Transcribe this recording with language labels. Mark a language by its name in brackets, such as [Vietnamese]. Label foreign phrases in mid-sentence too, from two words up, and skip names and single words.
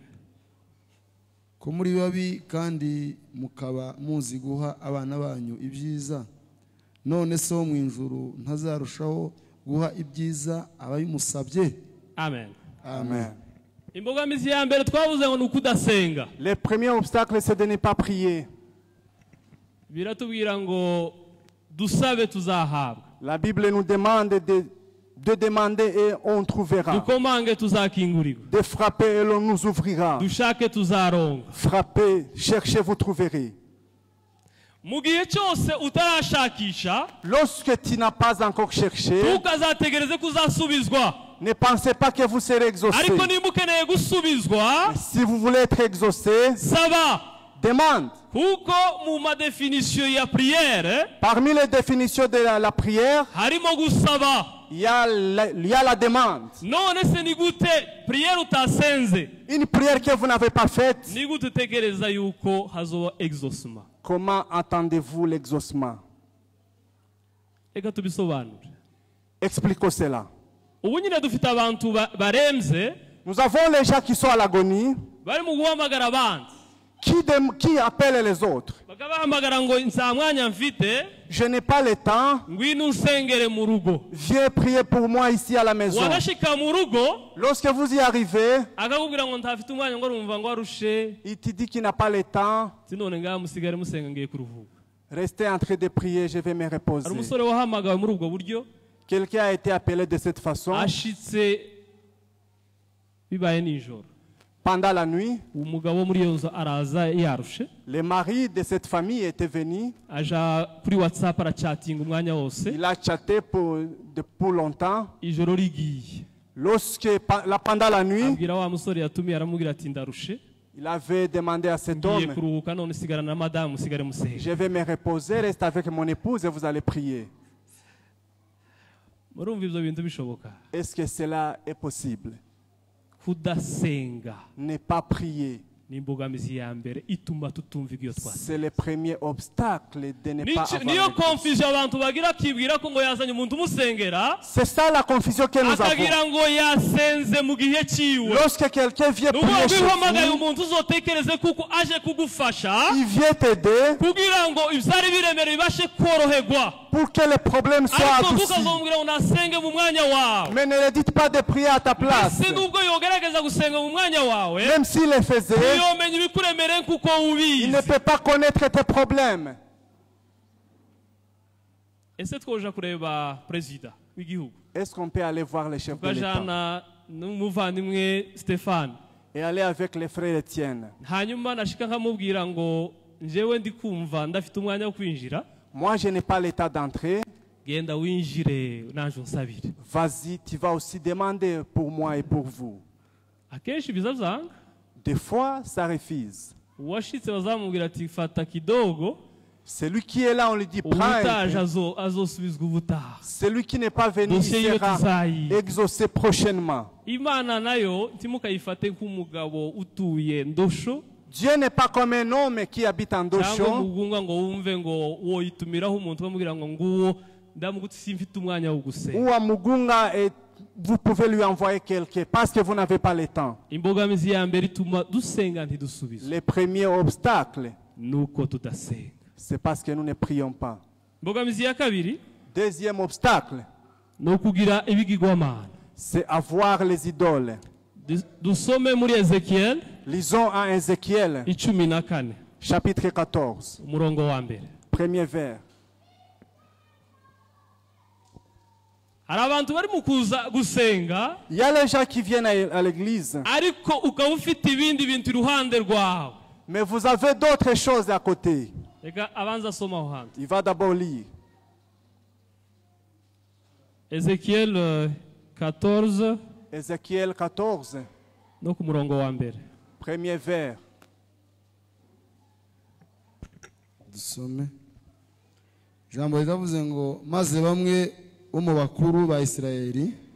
[Kinyarwanda] ko muri babi kandi mukaba muzi guha abana banyu ibyiza none so mu ijuru ntazarushaho guha ibyiza ababimusabye. amen Amen. imbogamizi ya mbere twavuze ngo ni ukudasenga [French] Le premier obstacle, c'est de ne pas prier. [Kinyarwanda] biratubwira ngo dusabe tuzahabwa [French] La Bible nous demande de de demander et on trouvera, [Kinyarwanda] dukomange tuzakingurirwa, [French] de frapper et l'on nous ouvrira, [Kinyarwanda] dushake tuzaronka. [French] frappez, cherchez, vous trouverez. [Kinyarwanda] Mu gihe cyose utarashakisha, [French] Lorsque tu n'as pas encore cherché, [Kinyarwanda] tukazategereze kuzasubizwa. [French] ne pensez pas que vous serez exaucé. [Kinyarwanda] Ariko nimba ukeneye gusubizwa, [French] Si vous voulez être exaucé, [Kinyarwanda] saba. [French] demande. [Kinyarwanda] Kuko mu madefinisiyo ya prière [French] Parmi les définitions de la prière, [Kinyarwanda] harimo gusaba. [French] il y a la demande. [Kinyarwanda] None se ni gute prière utasenze, [French] Une prière que vous n'avez pas faite, [Kinyarwanda] ni gute utegereza yuko hazoba exaucement? [French] comment attendez-vous l'exaucement? [Kinyarwanda] Reka tubisobanure. [French] Expliquons cela. [Kinyarwanda] Ubu nyine dufite abantu baremze [French] Nous avons les gens qui sont à l'agonie, [Kinyarwanda] bari mu guhamagara abandi, [French] qui appellent les autres. [Kinyarwanda] bakabahamagara ngo nta mwanya mfite, [French] Je n'ai pas le temps, [Kinyarwanda] ngwino unsengere mu rugo. [French] viens prier pour moi ici à la maison. [Kinyarwanda] Wagashika mu rugo [French] Lorsque vous y arrivez, [Kinyarwanda] akakubwira ngo ntafite umwanya, ngo arumva ngo arushe, [French] il te dit qu'il n'a pas le temps. [Kinyarwanda] sinone ngaha musigare musenga ngiye kuruhuka. [French] Restez en train de prier, je vais me [Kinyarwanda] Hari [French] reposer. [Kinyarwanda] umusore wahamagawe muri ubwo buryo, [French] Quelqu'un a été appelé de cette façon [Kinyarwanda] ashitse bibaye nijoro. [French] pendant la nuit. [Kinyarwanda] Umugabo muri iyo nzu araza yarushe, [French] Le mari de cette famille était venu. [Kinyarwanda] aja kuri WhatsApp arachatinga umwanya wose, [French] Il a chatté pour longtemps. [Kinyarwanda] ijoro rigiye. [French] Pendant la nuit, [Kinyarwanda] Abwira wa musore yatumiye, aramubwira ati ndarushe, [French] il avait demandé à cet [Kinyarwanda] ngiye [French] homme, [Kinyarwanda] kuruhuka, none sigarana na madamu, musigare musenga. [French] je vais me reposer, reste avec mon épouse et vous allez prier. [Kinyarwanda] Murumva ibyo bintu bishoboka? [French] Est-ce que cela est possible? [Kinyarwanda] Kudasenga [French] Ne pas prier, [Kinyarwanda] ni imbogamizi ya mbere ituma tutumva iyo twase. [French] c'est le premier obstacle de ne pas avoir [Kinyarwanda] Niyo [French] l'église. [Kinyarwanda] confusion abantu bagira, akibwira ko ngo yazanye umuntu umusengera, [French] C'est ça la confusion que nous avons. [Kinyarwanda] akagira ngo yasenze mu gihe ciwe. [French] Lorsque quelqu'un vient prier chez [Kinyarwanda] uhamagaye [French] vous, [Kinyarwanda] umuntu uzotekereze kuko aje kugufasha, [French] il vient t'aider [Kinyarwanda] kugira ngo ibyari biremereye bibashe koroherwa. [French] pour que les problèmes soient [Kinyarwanda] Ariko [French] adoucis. [Kinyarwanda] tukazomubwira ngo nasenge mu mwanya wawe. [French] Mais ne le dites pas de prier à ta place. [Kinyarwanda] Ese nubwo yogerageza gusenga mu mwanya wawe, [French] Même s'il le faisait, [Kinyarwanda] yomenya ibikuremereye kuko [French] il [Kinyarwanda] ubizi. [French] ne peut pas connaître tes problèmes. [Kinyarwanda] Ese twoja kureba perezida w'igihugu, [French] Est-ce qu'on peut aller voir les chefs de l'État [Kinyarwanda] tukajana n'umuvandimwe Stéphane, [French] et aller avec les frères Étienne? [Kinyarwanda] hanyuma nashika nkamubwira ngo njyewe ndi kumva ndafite umwanya wo kwinjira, [French] Moi, je n'ai pas l'état d'entrer. [Kinyarwanda] genda winjire naje unsabire. [French] Vas-y, tu vas aussi demander pour moi et pour vous. [Kinyarwanda] Akenshi biza byanga, [French] Des fois, ça refuse. [Kinyarwanda] uwashitse bazamubwira ati fata kidogo, [French] Celui qui est là, on lui dit prends un [Kinyarwanda] ubutaje [French] peu. [Kinyarwanda] azosubizwa ubutaha. [French] Celui qui n'est pas venu, il [Kinyarwanda] Dossier yiwe [French] sera [Kinyarwanda] tuzayiga. [French] exaucé prochainement. [Kinyarwanda] Imana nayo ntimukayifate nk'umugabo utuye ndosho, [French] Dieu n'est pas comme un homme qui habite en [Kinyarwanda] cyangwa [French] Doshon, [Kinyarwanda] mugunga ngo wumve ngo woyitumiraho umuntu ukamubwira ngo nguwo ndamugute simfite umwanya wo gusenga. [French] ou à Mugunga et vous pouvez lui envoyer quelqu'un parce que vous n'avez pas le temps. [Kinyarwanda] Imbogamizi ya mbere ituma dusenga ntidusubizwe, [French] Le premier obstacle, [Kinyarwanda] nuko tudasenga. [French] c'est parce que nous ne prions pas. [Kinyarwanda] Imbogamizi ya kabiri [French] Deuxième obstacle, [Kinyarwanda] ni ukugira ibigirwamana. [French] c'est avoir les idoles. [Kinyarwanda] Dusome muri Ezekiel [French] Lisons en Ézéchiel, [Kinyarwanda] 14 [French] chapitre 14, [Kinyarwanda] umurongo wa mbere. [French] premier vers. [Kinyarwanda] Hari abantu bari mu kuza gusenga, [French] Il y a les gens qui viennent à l'église, [Kinyarwanda] ariko ukaba ufite ibindi bintu iruhande rwawe. [French] mais vous avez d'autres choses à côté. [Kinyarwanda] Reka abanza asoma aho hantu. [French] Il va d'abord lire. [Kinyarwanda] Ezekiel 14 [French] Ézéchiel 14, [Kinyarwanda] no ku murongo wa mbere. [French] premier vers. [Kinyarwanda] dusome ijambo riravuze ngo maze bamwe bo mu bakuru ba Isirayeli